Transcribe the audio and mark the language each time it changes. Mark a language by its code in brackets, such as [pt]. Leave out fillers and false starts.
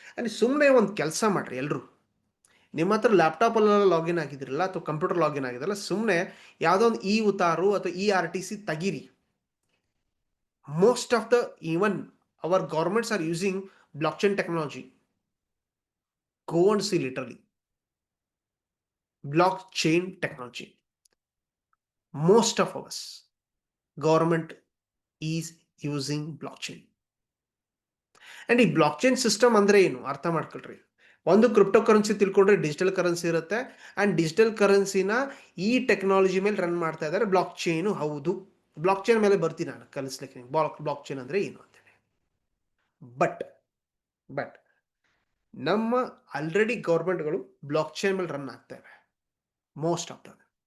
[kn] ಅಲ್ಲಿ ಸುಮ್ಮನೆ ಒಂದು ಕೆಲಸ ಮಾಡ್ರಿ. ಎಲ್ಲರೂ ನಿಮ್ಮ ಹತ್ರ ಲ್ಯಾಪ್ಟಾಪಲ್ಲೆಲ್ಲ ಲಾಗಿನ್ ಆಗಿದ್ರಲ್ಲ ಅಥವಾ ಕಂಪ್ಯೂಟರ್ ಲಾಗಿನ್ ಆಗಿದ್ರಲ್ಲ, ಸುಮ್ಮನೆ ಯಾವುದೋ ಒಂದು ಉತಾರು ಅಥವಾ RTC ತೆಗೀರಿ. [en] Most of the even our governments are using block chain technology. Go and see literally blockchain technology. Most of us government is using blockchain. [kn] And ಈ ಬ್ಲಾಕ್ಚೈನ್ ಸಿಸ್ಟಮ್ ಅಂದ್ರೆ ಏನು ಅರ್ಥ ಮಾಡ್ಕೊಳ್ರಿ. ಒಂದು ಕ್ರಿಪ್ಟೋ ಕರೆನ್ಸಿ ತಿಳ್ಕೊಂಡ್ರೆ ಡಿಜಿಟಲ್ ಕರೆನ್ಸಿ ಇರುತ್ತೆ. And digital ಕರೆನ್ಸಿನ ಈ technology ಮೇಲೆ ರನ್ ಮಾಡ್ತಾ ಇದ್ದಾರೆ. ಬ್ಲಾಕ್ ಚೈನು ಹೌದು. ಬ್ಲಾಕ್ ಚೈನ್ ಮೇಲೆ ಬರ್ತೀನಿ ನಾನು ಕಲಿಸ್ಲಿಕ್ಕೆ. ಬ್ಲಾಕ್ ಚೈನ್ ಅಂದ್ರೆ ಏನು ಅಂತೇಳಿ. ಬಟ್ ನಮ್ಮ ಆಲ್ರೆಡಿ ಗೌರ್ಮೆಂಟ್ಗಳು ಬ್ಲಾಕ್ ಚೈನ್ ಮೇಲೆ ರನ್ ಆಗ್ತವೆ, [en] Most of them.